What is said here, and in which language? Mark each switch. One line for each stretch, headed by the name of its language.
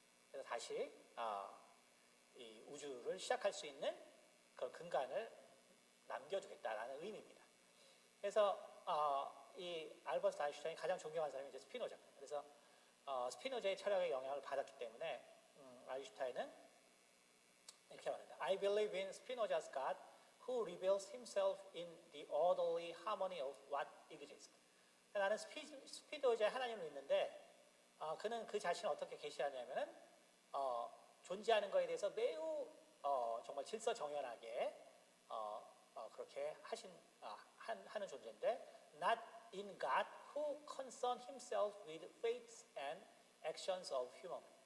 Korean: 그래서 다시 이 우주를 시작할 수 있는 그런 근간을 남겨두겠다라는 의미입니다. 그래서 이 알버트 아인슈타인이 가장 존경하는 사람이 이제 스피노자입니다. 그래서 스피노자의 철학의 영향을 받았기 때문에 아인슈타인은 이렇게 말합니다.
English: I believe in Spinoza's God who reveals himself in the orderly harmony of what exists.
Korean: 나는 스피노자의 하나님을 믿는데 그는 그 자신을 어떻게 계시하냐면은 존재하는 것에 대해서 매우 정말 질서정연하게 그렇게 하는 존재인데
English: not in God who concern himself with fates and actions of human.